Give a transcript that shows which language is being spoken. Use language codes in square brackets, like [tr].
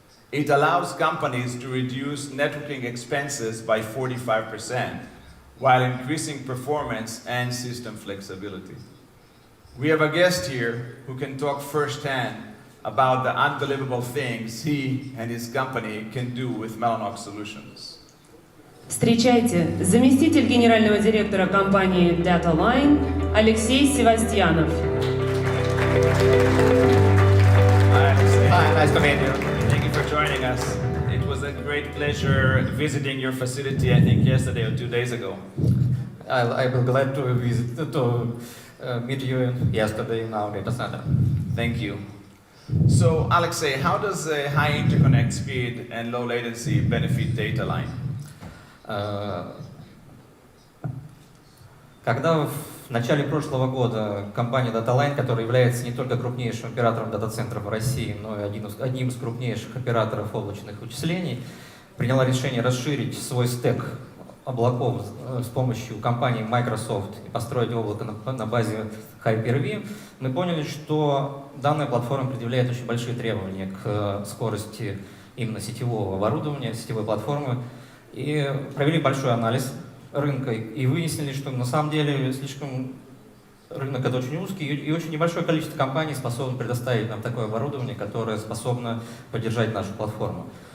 [en] It allows companies to reduce networking expenses by 45% while increasing performance and system flexibility. We have a guest here who can talk firsthand about the unbelievable things he and his company can do with Mellanox solutions. [ru] Встречайте, заместитель генерального директора компании DataLine Алексей Севастьянов. [en] Hi, Alexei. Hi, nice to meet you. Thank you for joining us. It was a great pleasure visiting your facility, I think yesterday or 2 days ago. I will glad to visit to meet you yesterday in our data center. Thank you. So, Alexei, how does a high interconnect speed and low latency benefit DataLine? [ru] Когда в начале прошлого года компания DataLine, которая является не только крупнейшим оператором дата-центров в России, но и одним из крупнейших операторов облачных вычислений, приняла решение расширить свой стек облаков с помощью компании Microsoft и построить облако на базе Hyper-V, мы поняли, что данная платформа предъявляет очень большие требования к скорости именно сетевого оборудования, сетевой платформы, и провели большой анализ рынка и выяснили, что на самом деле рынок это очень узкий и очень небольшое количество компаний способно предоставить нам такое оборудование, которое способно поддержать нашу платформу.